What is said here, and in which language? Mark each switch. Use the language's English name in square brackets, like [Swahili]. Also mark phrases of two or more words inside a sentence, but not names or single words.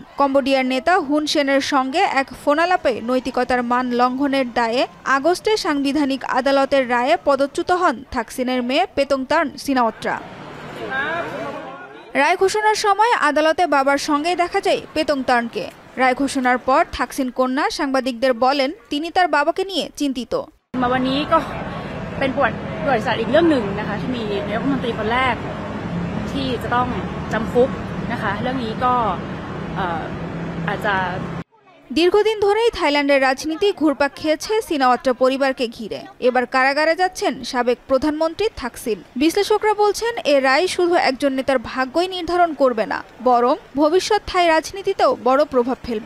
[Bangla] কম্বোডিয়ার নেতা হুন সেনের সঙ্গে এক ফোনালাপে নৈতিকতার মান লঙ্ঘনের দায়ে আগস্টে সাংবিধানিক আদালতের রায়ে পদচ্যুত হন থাকসিনের মেয়ে পেতং তার্ন সিনাওয়াত্রা। রায় ঘোষণার সময় আদালতে বাবার সঙ্গেই দেখা যায় পেতং তার্নকে। রায় ঘোষণার পর থাকসিন কন্যা সাংবাদিকদের বলেন, তিনি তার বাবাকে নিয়ে চিন্তিত। [Thai] วันนี้ก็เป็นประวัติศาสตร์อีกเรื่องหนึ่งนะคะที่มีนายกรัฐมนตรีคนแรกที่จะต้องจำคุกนะคะเรื่องนี้ก็อาจจะ [Bangla] দীর্ঘদিন ধরেই থাইল্যান্ডের রাজনীতি ঘুরপাক খেয়েছে সিনাওয়াত্রা পরিবারকে ঘিরে। এবার কারাগারে যাচ্ছেন সাবেক প্রধানমন্ত্রী থাকসিন। বিশ্লেষকরা বলছেন, এ রায় শুধু একজন নেতার ভাগ্যই নির্ধারণ করবে না, বরং ভবিষ্যৎ থাই রাজনীতিতেও বড় প্রভাব ফেলবে।